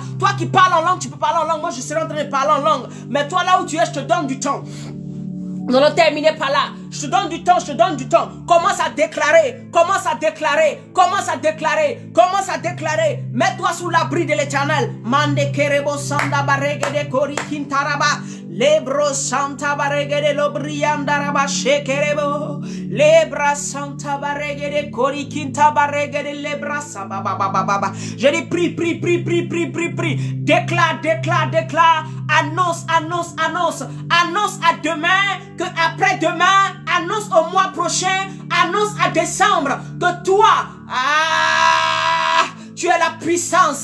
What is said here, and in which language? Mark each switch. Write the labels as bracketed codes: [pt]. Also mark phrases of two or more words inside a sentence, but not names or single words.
[fr] Toi qui parles en langue, tu peux parler en langue. Moi, je serai en train de parler en langue. Mais toi, là où tu es, je te donne du temps. Nous allons terminer par là. Je te donne du temps, je te donne du temps. Commence à déclarer, commence à déclarer, commence à déclarer, commence à déclarer. Mets-toi sous l'abri de l'Éternel. Mande kerebo sanda barege de kori kintaraba. Lebro santa barege de lobriandaraba shekerebo. Lebra santa barege de kori kinta barege de lebra sabababababa. Je dis prie, prie, prie, prie, prie, prie, prie. Déclare, déclare, déclare. Annonce, annonce, annonce. Annonce à demain que après demain, annonce au mois prochain, annonce à décembre que toi, tu as la puissance.